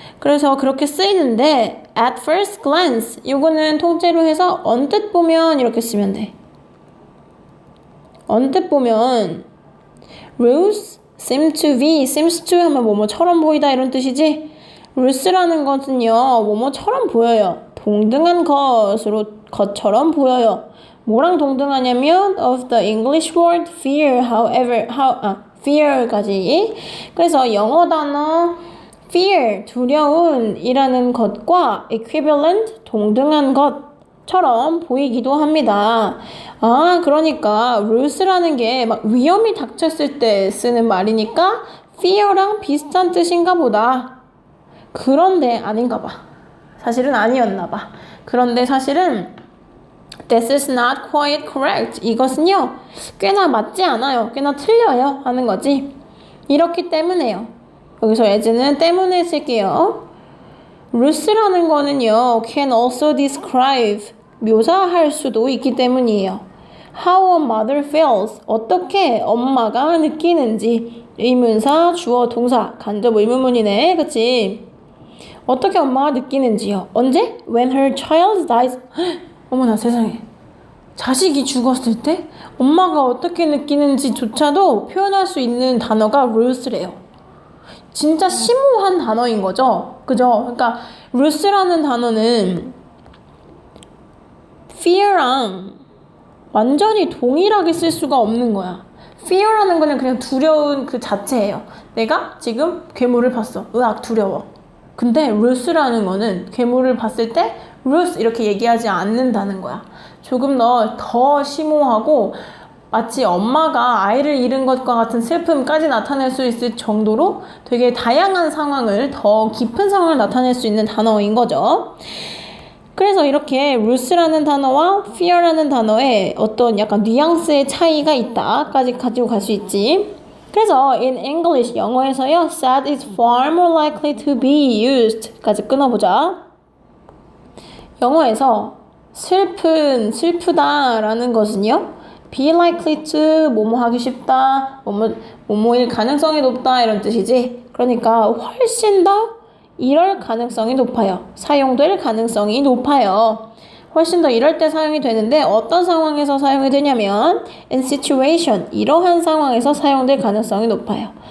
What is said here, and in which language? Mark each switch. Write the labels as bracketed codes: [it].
[ko] 그래서 그렇게 쓰이는데 [en] at first glance [ko] 이거는 통째로 해서 언뜻 보면 이렇게 쓰면 돼. 언뜻 보면 Ruth [en] seems to [ko] 하면 뭐뭐처럼 보이다 이런 뜻이지. Ruth라는 것은요 뭐뭐처럼 보여요. 동등한 것처럼 보여요. 뭐랑 동등하냐면 [en] of the English word fear, fear까지. [ko] 그래서 영어 단어 fear, 두려운이라는 것과 equivalent, 동등한 것처럼 보이기도 합니다. 아, 그러니까 Ruth라는 게 막 위험이 닥쳤을 때 쓰는 말이니까 fear랑 비슷한 뜻인가 보다. 그런데 아닌가 봐. 사실은 아니었나 봐. 그런데 사실은 [en] This is not quite correct. [ko] 이것은요, 꽤나 맞지 않아요. 꽤나 틀려요. 하는 거지. 이렇기 때문에요. 여기서 as는 때문에 쓸게요. Ruth라는 거는요, [en] can also describe, [ko] 묘사할 수도 있기 때문이에요. [en] How a mother feels, [ko] 어떻게 엄마가 느끼는지. 의문사, 주어, 동사, 간접 의문문이네. 그치? 어떻게 엄마가 느끼는지요. 언제? [en] When her child dies. [ko] 어머나 세상에. 자식이 죽었을 때 엄마가 어떻게 느끼는지조차도 표현할 수 있는 단어가 Ruth래요. 진짜 심오한 단어인 거죠. 그죠? 그러니까 Ruth라는 단어는 fear랑 완전히 동일하게 쓸 수가 없는 거야. fear라는 거는 그냥 두려운 그 자체예요. 내가 지금 괴물을 봤어. 으악 두려워. 근데 Ruth라는 거는 괴물을 봤을 때 Ruth 이렇게 얘기하지 않는다는 거야. 조금 더 심오하고 마치 엄마가 아이를 잃은 것과 같은 슬픔까지 나타낼 수 있을 정도로 되게 다양한 상황을, 더 깊은 상황을 나타낼 수 있는 단어인 거죠. 그래서 이렇게 Ruth라는 단어와 fear라는 단어에 어떤 약간 뉘앙스의 차이가 있다까지 가지고 갈 수 있지. 그래서 [en] in English, [ko] 영어에서요, [en] sad is far more likely to be used까지 [ko] 끊어보자. 영어에서 슬프다라는 것은요, [en] be likely to, [ko] 뭐뭐 하기 쉽다, 뭐뭐일 가능성이 높다 이런 뜻이지. 그러니까 훨씬 더 이럴 가능성이 높아요. 사용될 가능성이 높아요. 훨씬 더 이럴 때 사용이 되는데 어떤 상황에서 사용이 되냐면 [en] in situation, [ko] 이러한 상황에서 사용될 가능성이 높아요.